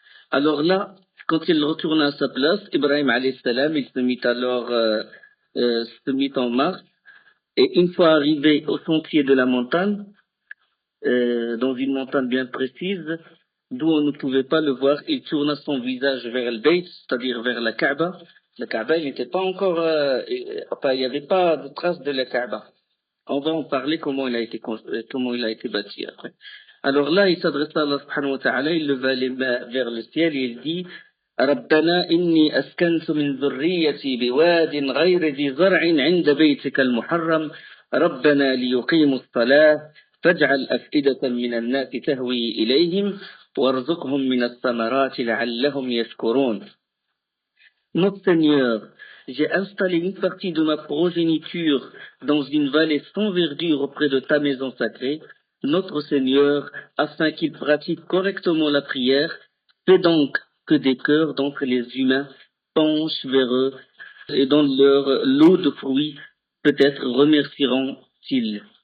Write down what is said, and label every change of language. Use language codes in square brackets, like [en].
[fr] Alors là, quand il retourne à sa place, Ibrahim alayhi salam, il se mit alors se mit en marche, et une fois arrivé au sentier de la montagne, dans une montagne bien précise, d'où on ne pouvait pas le voir, il tourna son visage vers le Bayt, c'est-à-dire vers la Kaaba. La Kaaba, il n'était pas encore, enfin, il n'y avait pas de trace de la Kaaba. On va en parler comment il a été bâti après. Alors là, il s'adressa à Allah subhanahu wa ta'ala, il leva les mains vers le ciel et il dit, [ar] ربنا إني أسكنت من ذريتي بواد غير ذي زرع عند بيتك المحرم ربنا ليقيموا الصلاة فاجعل أفئدة من الناس تهوي إليهم وارزقهم من الثمرات لعلهم يشكرون. [fr] Notre Seigneur, j'ai installé une partie de ma progéniture dans une vallée sans verdure auprès de ta maison sacrée, notre Seigneur, afin qu'ils pratiquent correctement la prière, fais donc que des cœurs d'entre les humains penchent vers eux et dans leur lot de fruits, peut-être remercieront-ils.